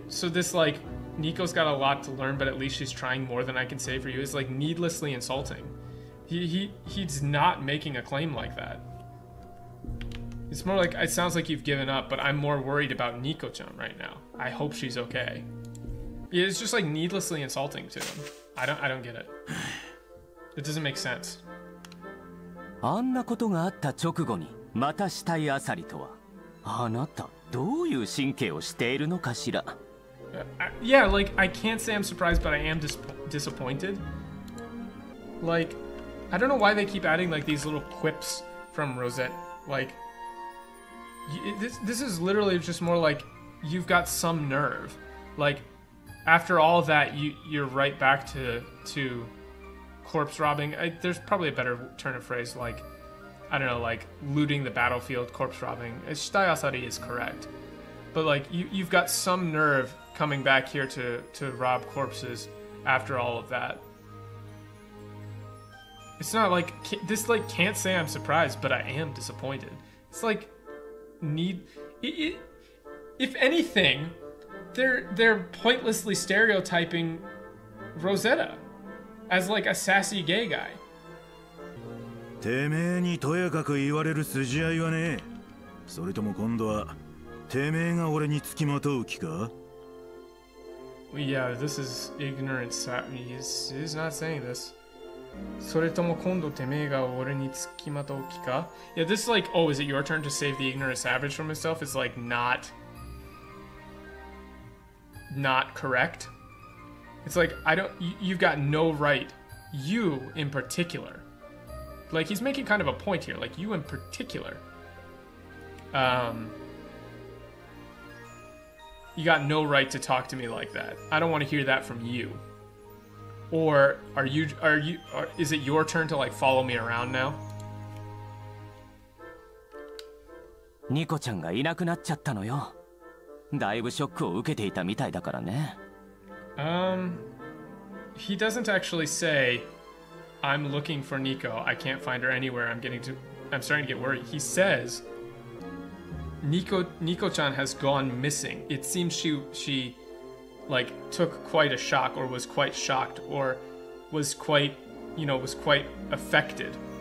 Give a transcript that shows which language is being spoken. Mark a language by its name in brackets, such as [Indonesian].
[English] So this like Nico's got a lot to learn, but at least she's trying more than I can say for you is like needlessly insulting. He's not making a claim like that. It's more like it sounds like you've given up, but I'm more worried about Nico-chan right now. I hope she's okay. It's just like needlessly insulting to him. I don't get it. It doesn't make sense. [Japanese] あんなことがあった直後にまた死体あさりとは、あなたどういう神経をしているのかしら。 [English] Yeah, like I can't say I'm surprised, but I am disappointed. Like, I don't know why they keep adding like these little quips from Rosette. Like, this is literally just more like you've got some nerve. Like, after all that, you're right back to corpse robbing. There's probably a better turn of phrase, like, I don't know, like looting the battlefield, corpse robbing. Shitai asari is correct, but like you've got some nerve coming back here to rob corpses after all of that. It's not like this. Like can't say I'm surprised, but I am disappointed. It's like if anything, they're pointlessly stereotyping Rosetta as like a sassy gay guy. [Japanese] てめえにとやかく言われる筋合いはねえ。それとも今度はてめえが俺につきまとう気か? [English] Yeah, this is ignorant. He's not saying this. [Japanese] それとも今度てめえが俺につきまとう気か? [English] Yeah, this is like, oh, is it your turn to save the ignorant savage from himself? It's like not correct. It's like you've got no right. You in particular. Like he's making kind of a point here. Like you in particular. You got no right to talk to me like that. I don't want to hear that from you. Or is it your turn to like follow me around now? [Japanese] ニコちゃんがいなくなっちゃったのよ。だいぶショックを受けていたみたいだからね。 [English] He doesn't actually say, I'm looking for Nico. I can't find her anywhere. I'm starting to get worried. He says, Nico-chan has gone missing. It seems she like took quite a shock, or was quite shocked, or was quite affected.